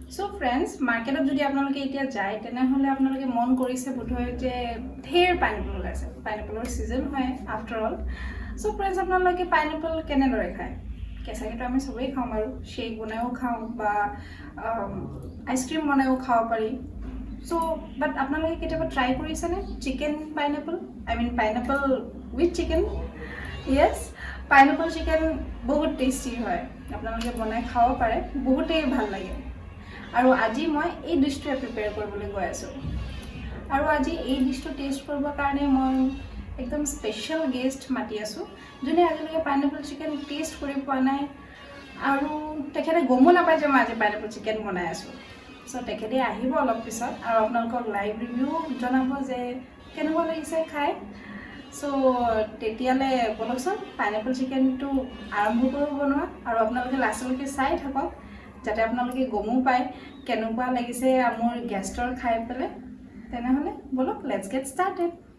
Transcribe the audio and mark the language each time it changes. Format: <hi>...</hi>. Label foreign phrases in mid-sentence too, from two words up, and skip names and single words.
<as>friends, market of যদি আপোনালোকে এতিয়া যায় তেনেহলে আপোনালোকে মন কৰিছে বোধহয় যে ঢেৰ pineapple হৈছে.</as> <en>Pineapple season</en> <as>hoy</as> <en>after all. So friends,</en> <as>আপোনালোকে pineapple কিনি লৈ খায়. কেঁচা কে তো আমি সবাই খাও মাৰু, shake বনাও খাও বা</as> <en>ice cream</en> <as>বনাও খাও পাৰি.</as> <en>So but</en> <as>আপোনালোকে কেতিয়াবা try কৰিছে নে</as> <en>chicken pineapple? I mean pineapple with chicken? Yes, pineapple chicken bahut tasty hoy.</en> <as>আপোনালোকে বনাই খাও পাৰে, বহুতেই ভাল লাগে. আৰু আজি মই এই ডিশটো প্ৰিপেয়াৰ কৰিবলৈ গৈ আছো আৰু আজি এই ডিশটো টেষ্ট কৰিবৰ কাৰণে মই একদম</as> <en>special guest</en> <as>মাতি আছো যোনে আজিলৈকে</as> <en>pineapple chicken test</en> <as>কৰি পোৱা নাই আৰু তেখেতে গমো নাপায় যে মই আজি</as> <en>pineapple chicken</en> <as>বনাই আছো সো তেখেতে আহিব অলপ পিছত আৰু আপোনালোকক</as> <en>live review</en> <as>জনাব যে কেনেকুৱা লাগিছে খাই সো তেতিয়ালে বলকচোন</as> <en>pineapple chickenটো</en> <as>আৰম্ভ কৰো বনোৱা আৰু আপোনালোকে লাষ্টলৈকে চাই থাকক যাতে আপোনালোকে গমো পায় কেনেকুৱা লাগিছে আমাৰ গেষ্টৰ খাই পেলে তেনেহলে বলক</as> <en>let's get started</en>